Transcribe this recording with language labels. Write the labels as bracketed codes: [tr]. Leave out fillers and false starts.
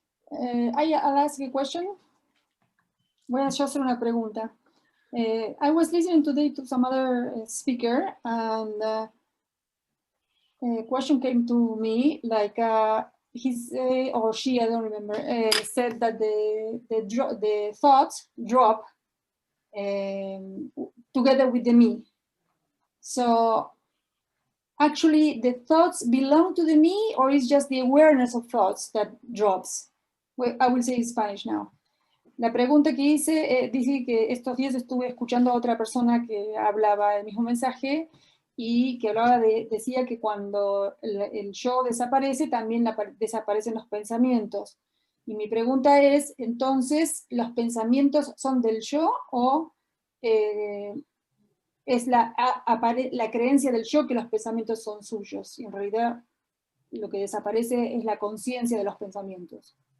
[en] I'll ask a question. [es] Voy a hacer una pregunta. [en] I was listening today to some other speaker, and a question came to me, like he or she, I don't remember, said that the thoughts drop together with the me. So actually the thoughts belong to the me, or is just the awareness of thoughts that drops? Well, I will say in Spanish now. [es] La pregunta que hice, dice que estos días estuve escuchando a otra persona que hablaba el mismo mensaje y que hablaba decía que cuando el yo desaparece, también desaparecen los pensamientos. Y mi pregunta es, entonces, ¿los pensamientos son del yo o es la creencia del yo que los pensamientos son suyos? Y en realidad lo que desaparece es la conciencia de los pensamientos.